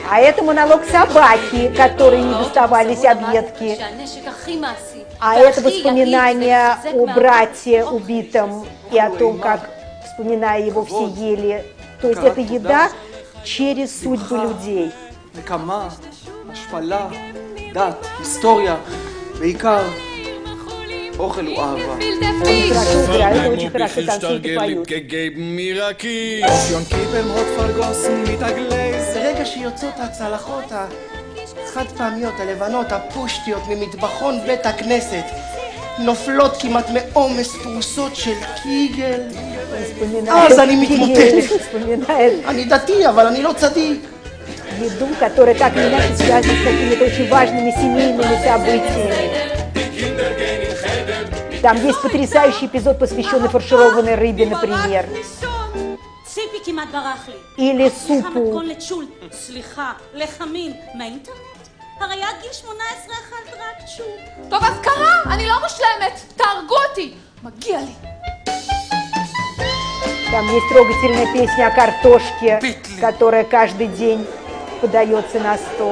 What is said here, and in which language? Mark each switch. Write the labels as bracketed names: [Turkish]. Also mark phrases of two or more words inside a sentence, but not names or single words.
[Russian] А это монолог собаки, которой не доставались объедки. А это воспоминания о брате убитом и о том, как, вспоминая его, все ели. То есть это еда через судьбы людей. [Hebrew] אוכל הוא אהבה. יונקים במהות פרגוסן מתעגלי זה רגע שיוצאות הצלחות החד פעמיות הלבנות הפושטיות ממטבחון בית הכנסת נופלות כמעט מעומס פרוסות של קיגל אז אני מתמוטט. אני דתי אבל אני לא צדיק. [Russian] Еду, которая так или иначе связана с какими-то очень важными семейными событиями. Там есть потрясающий эпизод, посвященный фаршированной рыбе, например. Или супу. [Hebrew] טוב, אז קרה, אני לא מושלמת, תהרגו אותי, מגיע לי. [Russian] Там есть трогательная песня о картошке, которая каждый день подается на стол.